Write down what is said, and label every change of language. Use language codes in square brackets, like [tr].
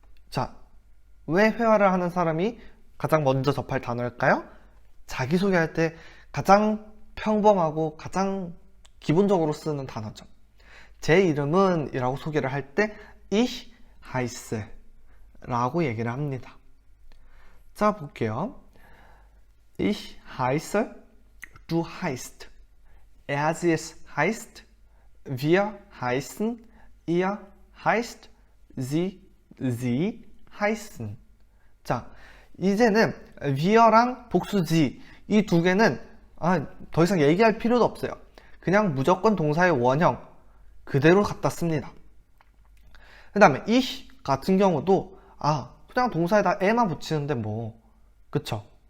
[ko] 자, 왜 회화를 하는 사람이 가장 먼저 접할 단어일까요? 자기소개할 때 가장 평범하고 가장 기본적으로 쓰는 단어죠. 제 이름은 이라고 소개를 할 때 [de] Ich heiße [ko] 라고 얘기를 합니다. 자, 볼게요. [de] Ich heiße, du heißt, es heißt, wir heißen, ihr heißt, sie heißen. [ko] 자, 이제는 we랑 복수 sie 이 두 개는 더 이상 얘기할 필요도 없어요. 그냥 무조건 동사의 원형 그대로 갖다 씁니다. 그 다음에 ich 같은 경우도 그냥 동사에다 에만 붙이는데 그쵸?